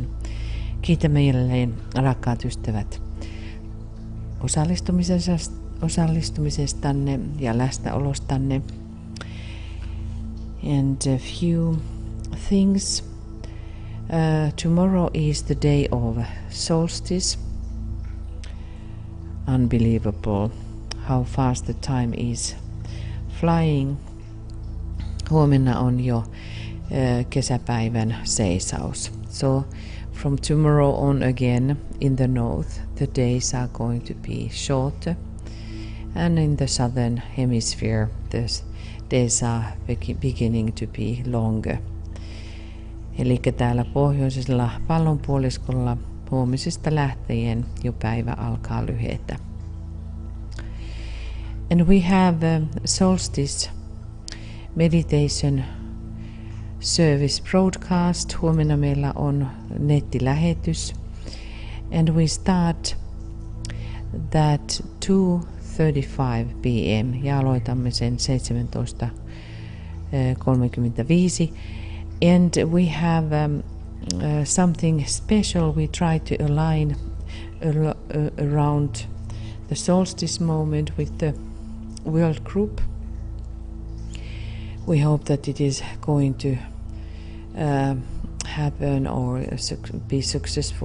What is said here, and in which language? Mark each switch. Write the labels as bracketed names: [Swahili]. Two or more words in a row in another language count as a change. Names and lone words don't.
[Finnish] Kiitämme jälleen, rakkaat ystävät, osallistumisestanne ja läsnäolostanne. [English] And a few things. Tomorrow is the day of solstice. Unbelievable how fast the time is flying. [Finnish] Huomenna on jo kesäpäivän seisaus. [English] So from tomorrow on again in the north the days are going to be shorter, and in the southern hemisphere the days are beginning to be longer. [Finnish] Eli täällä pohjoisella pallonpuoliskolla huomisesta lähtien jo päivä alkaa lyhetä. [English] And we have solstice meditation service broadcast. [Finnish] Huomenna meillä on nettilähetys. [English] And we start that 2:35 p.m. [Finnish] ja aloitamme sen 17:35. [English] And we have something special. We try to align around the solstice moment with the world group. We hope that it is going to happen or be successful.